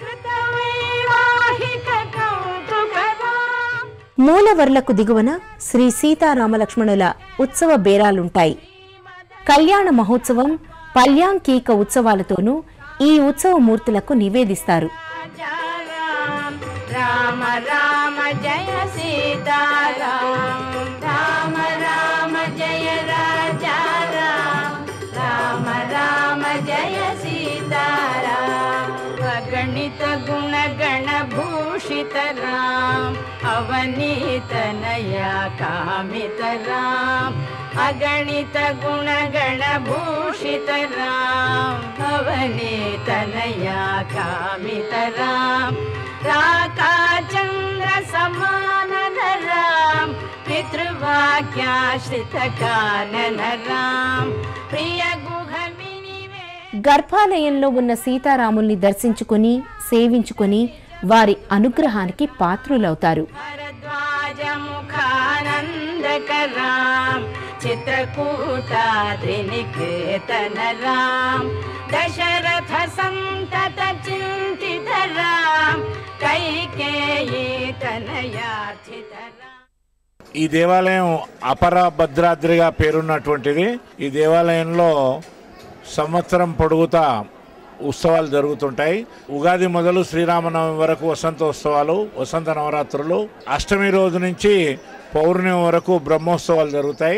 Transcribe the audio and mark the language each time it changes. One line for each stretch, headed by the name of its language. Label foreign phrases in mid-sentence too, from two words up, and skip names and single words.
Telugu: మూలవర్లకు దిగువన శ్రీ సీతారామలక్ష్మణుల ఉత్సవ బేరాలుంటాయి. కళ్యాణ మహోత్సవం, పల్యాంకీక ఉత్సవాలతోనూ ఈ ఉత్సవ మూర్తులకు నివేదిస్తారు.
Sanskrit: రామ రామ जय सीताराम राम राम जय राजा राम राम राम जय सीताराम अगणित गुण गण भूषित राम अवनीत नया कामित राम अगणित गुण गण भूषित राम अवनीत नया कामित राम राका चंद्र समान राम पितृवाक्याश्रित कानन राम प्रिय गुहमिनिवे
Telugu: గర్భాలయంలో ఉన్న సీతారాముల్ని దర్శించుకుని సేవించుకుని వారి అనుగ్రహానికి పాత్రులవుతారు.
Sanskrit: भरद्वाज मुखानंदक राम चित्रकूटाद्रिनिकेतन राम दशरथ संतत चिंतित राम कैकेयी तनयार्चित राम.
Telugu: ఈ దేవాలయం అపర భద్రాద్రిగా పేరున్నటువంటిది. ఈ దేవాలయంలో సంవత్సరం పొడుగుతా ఉత్సవాలు జరుగుతుంటాయి. ఉగాది మొదలు శ్రీరామనవమి వరకు వసంతోత్సవాలు, వసంత నవరాత్రులు. అష్టమి రోజు నుంచి పౌర్ణమి వరకు బ్రహ్మోత్సవాలు జరుగుతాయి.